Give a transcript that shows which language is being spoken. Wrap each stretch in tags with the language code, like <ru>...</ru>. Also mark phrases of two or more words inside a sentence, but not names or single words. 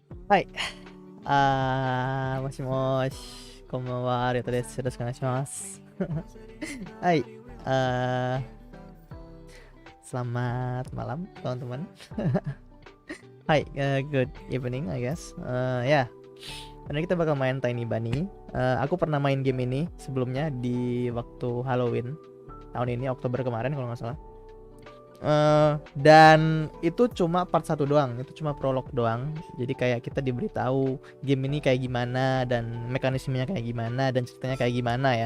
<ja>はい。もしもし。こんばんは。ありがとうです。よろしくお願いします。Hai.</ja> <id>ah Selamat malam, teman-teman. Hai,</id> <en>good evening, I guess.</en> <id>Ya, karena kita bakal main Tiny Bunny. Aku pernah main game ini sebelumnya di waktu Halloween tahun ini, Oktober kemarin kalau nggak salah. Dan itu cuma part 1 doang, itu cuma prolog doang. Jadi kayak kita diberitahu game ini kayak gimana dan mekanismenya kayak gimana dan ceritanya kayak gimana ya.</id>